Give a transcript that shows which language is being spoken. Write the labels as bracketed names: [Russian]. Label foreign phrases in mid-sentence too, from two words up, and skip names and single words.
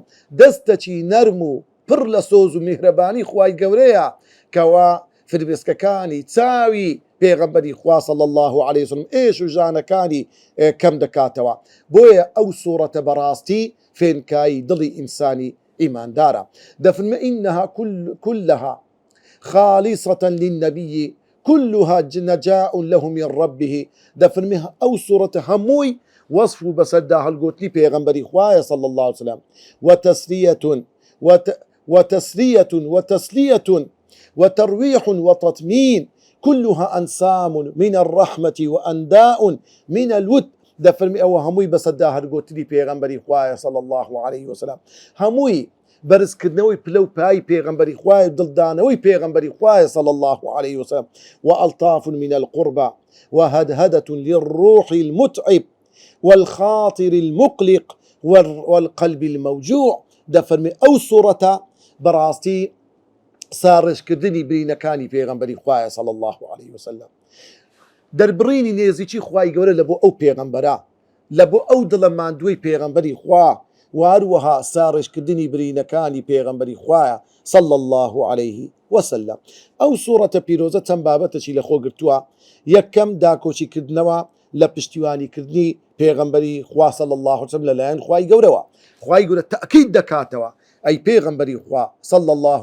[Central Kurdish] دەستەکی نەرم و پڕ لە سۆز و میهرەبانی خوای گەورەیە کەوا فرمێسکەکانی چاوی پێغەمبەری خوا [Arabic] صلی الله عليه وسلم [Central Kurdish] ئێش و ژانەکانی کەم دەکاتەوە. بۆیە ئەو سوورەتە بەڕاستی فێنکایی دڵی ئینسانی ئیماندارە. دەفرمێ [Arabic] إنها كلها خالصة للنبي كلها نجاء له من ربه. [Central Kurdish] دەفرمێ ئەو سوورەتە هەمووی وەصف و بەسەردا هەڵگوتنی پێغەمبەری خوایە [Arabic] صلی الله عليه وسلم، وتسلية وترويح وتطمين، كلها أنسام من الرحمة وأنداء من الود. [Central Kurdish] دەفەرمی ئەوە هەمووی بەسەردا هەرگوتنی پێغەمبەری خوایە [Arabic] صلی الله عليه وسلم، [Central Kurdish] هەمووی بەرزکردنەوەی پلە و پای پێغەمبەری خوایە، دڵدانەوەی پێغەمبەری خوایە [Arabic] صلی الله عليه وسلم. وألطاف من القربى وهدهدة للروح المتعب والخاطر المقلق والقلب الموجوع. [Central Kurdish] دەفەرمێ ئەو سوورەتە بەڕاستی ساڕێژکردنی برینەکانی پێغەمبەری خوایە [Arabic] صلی الله عليه وسلم [Central Kurdish] دەربڕینی نێزیکی خوای گەورە لە بۆ ئەو پێغەمبەرە لە بۆ ئەو دڵە ماندووی پێغەمبەری خوا واروەها ساڕێژکردنی برینەکانی پێغەمبەری خوایە [Arabic] صلی الله عليه وسلم [Central Kurdish] ئەو سوورەتە پیرۆزە چەند بابەتەشی لە خۆ گرتووە یەکەم داکۆچیکردنەوە لە پشتیوانیکردنی پێغەمبەری خوا [Arabic] صلی الله عليه وسلم [Central Kurdish] لەلایەن خوای گەورەوە خوای گەورە تەکید دەکاتەوە ئەی پێغەمبەری خوا [Arabic] صلی الله